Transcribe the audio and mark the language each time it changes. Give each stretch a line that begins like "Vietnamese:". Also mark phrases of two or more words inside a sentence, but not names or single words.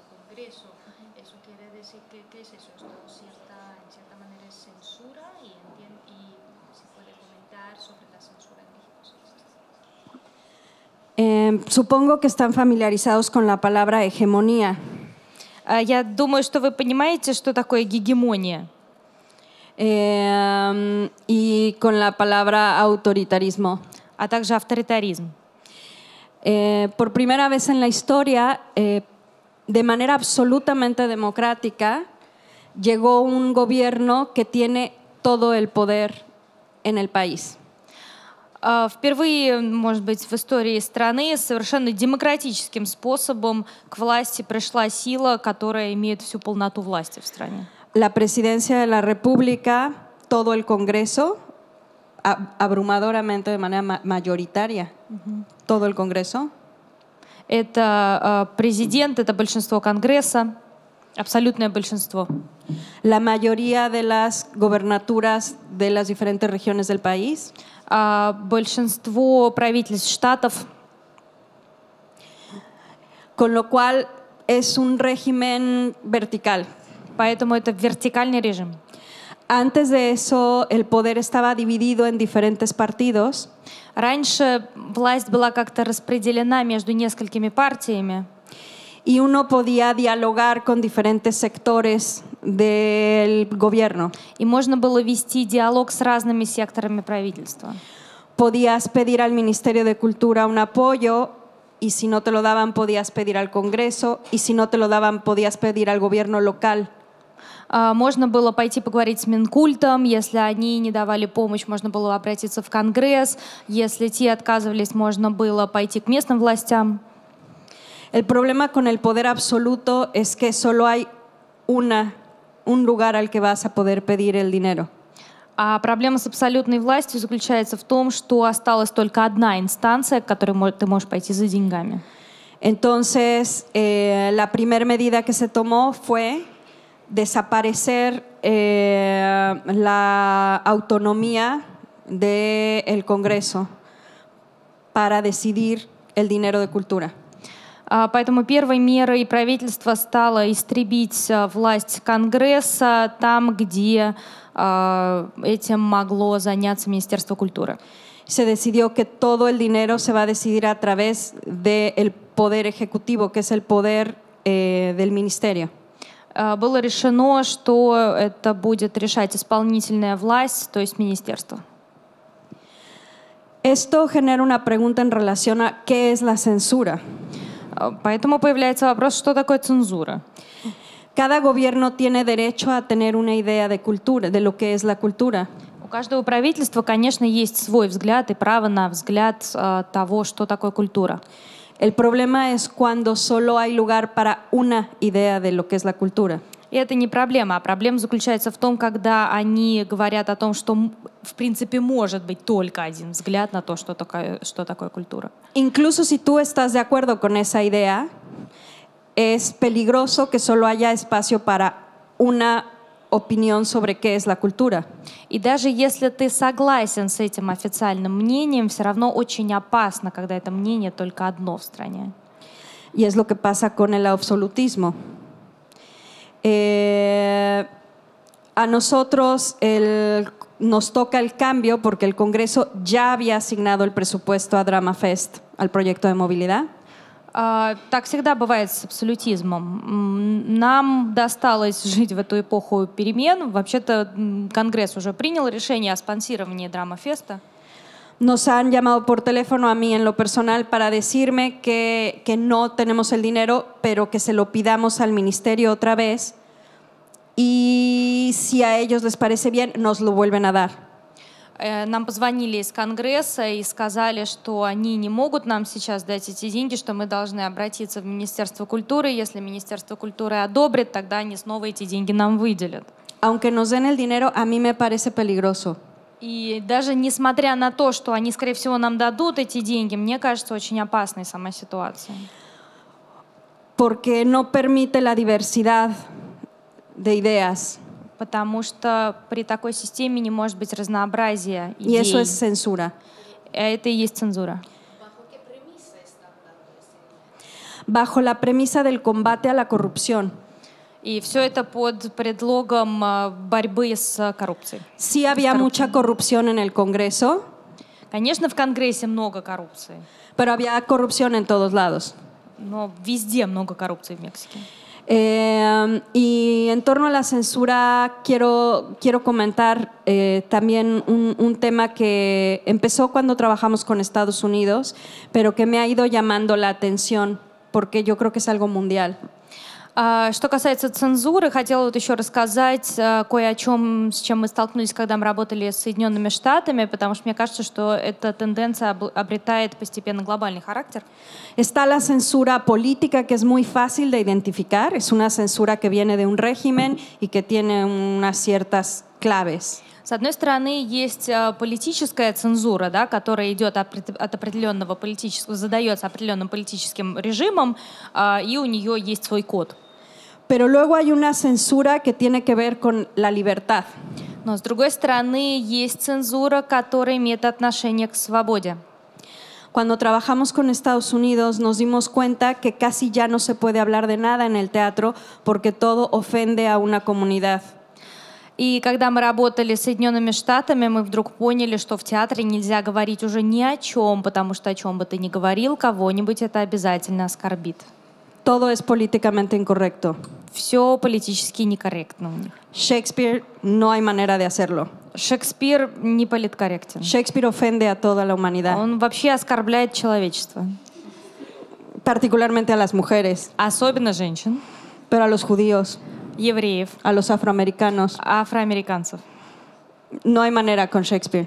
Spanish: Congreso, eso quiere decir que ¿qué es eso? Esto en cierta manera es censura y se puede comentar sobre la censura en México. Supongo que están familiarizados con la palabra hegemonía.
Russian: Я думаю, что вы понимаете, что такое гегемония.
Spanish: Y con la palabra autoritarismo.
Russian: А также авторитаризм.
Spanish: Por primera vez en la historia, de manera absolutamente democrática, llegó un gobierno que tiene todo el poder en el país.
Russian: Впервые, может быть, в истории страны совершенно демократическим способом к власти пришла сила, которая имеет всю полноту власти в стране.
Spanish: La presidencia de la República, todo el Congreso, abrumadoramente de manera mayoritaria, todo el Congreso.
Russian: Это президент, это большинство Конгресса, абсолютное большинство.
Spanish: La mayoría de las gobernaturas de las diferentes regiones del país.
Russian: Большинство правительств штатов.
Spanish: Con lo cual es un régimen vertical.
Russian: Поэтому это вертикальный режим.
Spanish: Antes de eso, el poder estaba dividido en diferentes partidos.
Russian: Раньше власть была как-то распределена между несколькими партиями.
Spanish: Y uno podía dialogar con diferentes sectores del gobierno.
Russian: И можно было вести диалог с разными секторами правительства.
Spanish: Podías pedir al Ministerio de Cultura un apoyo y si no te lo daban podías pedir al Congreso y si no te lo daban podías pedir al gobierno local.
Russian: Можно было пойти поговорить с Минкультом, если они не давали помощь, можно было обратиться в Конгресс, если те отказывались, можно было пойти к местным властям.
Spanish: El problema con el poder absoluto es que solo hay un lugar al que vas a poder pedir el dinero.
Russian: А проблема с абсолютной властью заключается в том, что осталась только одна инстанция, к которой ты можешь пойти за деньгами.
Spanish: Entonces, la primera medida que se tomó fue desaparecer la autonomía del Congreso para decidir el dinero de cultura.
Russian: Поэтому первой мерой правительства стало истребить власть Конгресса там, где этим могло заняться Министерство культуры.
Spanish: Se decidió que todo el dinero se va a decidir a través del poder ejecutivo, que es el poder del ministerio.
Russian: Было решено, что это будет решать исполнительная власть, то есть министерство.
Spanish: Esto genera una pregunta en relación a qué es la censura.
Russian: Поэтому появляется вопрос, что такое цензура.
Spanish: Cada gobierno tiene derecho a tener una idea de cultura, de lo que es la cultura.
Russian: У каждого правительства, конечно, есть свой взгляд и право на взгляд того, что такое культура.
Spanish: El problema es cuando solo hay lugar para una idea de lo que es la cultura.
Russian: И это не проблема, а проблема заключается в том, когда они говорят о том, что в принципе может быть только один взгляд на то, что такое культура.
Spanish: Incluso si tú estás de acuerdo con esa idea, es peligroso que solo haya espacio para una opinión sobre qué es la cultura.
Russian: И даже если ты согласен с этим официальным мнением, все равно очень опасно, когда это мнение только одно в стране.
Spanish: Y es lo que pasa con el absolutismo. A nosotros nos toca el cambio porque el Congreso ya había asignado el presupuesto a Drama Fest, al proyecto de movilidad.
Russian: Так всегда бывает с абсолютизмом. Нам досталось жить в эту эпоху перемен. Вообще-то Конгресс уже принял решение о спонсировании Драма-феста.
Spanish: Nos han llamado por teléfono a mí en lo personal para decirme que no tenemos el dinero, pero que se lo pidamos al ministerio otra vez y si a ellos les parece bien, nos lo vuelven a dar.
Russian: Нам позвонили из Конгресса и сказали, что они не могут нам сейчас дать эти деньги, что мы должны обратиться в Министерство культуры. Если Министерство культуры одобрит, тогда они снова эти деньги нам выделят.
Spanish: Aunque nos den el dinero, a mí me parece peligroso.
Russian: И даже несмотря на то, что они, скорее всего, нам дадут эти деньги, мне кажется, очень опасной сама ситуация.
Spanish: Porque no permite la diversidad de ideas.
Russian: Потому что при такой системе не может быть разнообразия идей.
Spanish: Y eso es censura.
Russian: Это и есть цензура.
Spanish: bajo la premisa del combate a la corrupción.
Russian: И все это под предлогом борьбы с коррупцией.
Spanish: Sí había mucha corrupción en el Congreso,
Russian: Конечно, в Конгрессе много коррупции,
Spanish: pero había corrupción en todos lados.
Russian: но везде много коррупции в Мексике.
Spanish: Y en torno a la censura quiero comentar también un tema que empezó cuando trabajamos con Estados Unidos, pero que me ha ido llamando la atención porque yo creo que es algo mundial.
Russian: Что касается цензуры, хотела вот еще рассказать кое о чем, с чем мы столкнулись, когда мы работали с Соединенными Штатами, потому что мне кажется, что эта тенденция обретает постепенно глобальный характер.
Spanish: Está la censura política, que es muy fácil de identificar. Es una censura que viene de un régimen y que tiene unas ciertas claves.
Russian: С одной стороны, есть политическая цензура, да, которая идет от определенного политического, задается определенным политическим режимом, и у нее есть свой код.
Spanish: Pero luego hay una censura que tiene que ver con la libertad.
Russian: Но с другой стороны, есть цензура, которая имеет отношение к свободе.
Spanish: Cuando trabajamos con Estados Unidos nos dimos cuenta que casi ya no se puede hablar de nada en el teatro porque todo ofende a una comunidad.
Russian: И когда мы работали с Соединенными Штатами, мы вдруг поняли, что в театре нельзя говорить уже ни о чем, потому что о чем бы ты ни говорил, кого-нибудь это обязательно оскорбит.
Spanish: Todo es políticamente incorrecto.
Russian: Все политически некорректно у них.
Spanish: Shakespeare no hay manera de hacerlo.
Russian: Шекспир не политкорректен.
Spanish: Shakespeare ofende a toda la humanidad,
Russian: Он вообще оскорбляет человечество.
Spanish: particularmente a las mujeres,
Russian: Особенно женщин,
Spanish: pero a los judíos,
Russian: евреев,
Spanish: a los afroamericanos.
Russian: афроамериканцев.
Spanish: No hay manera con Shakespeare.